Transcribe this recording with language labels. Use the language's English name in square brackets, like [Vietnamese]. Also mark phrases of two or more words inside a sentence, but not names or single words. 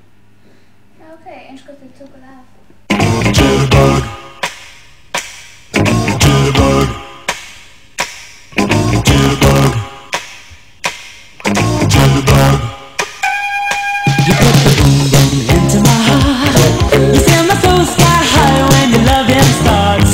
[Icelandic] Já, ok, eins og þið tókuð það af. [English] You put the boom boom into my heart. You send my soul sky high when your loving starts.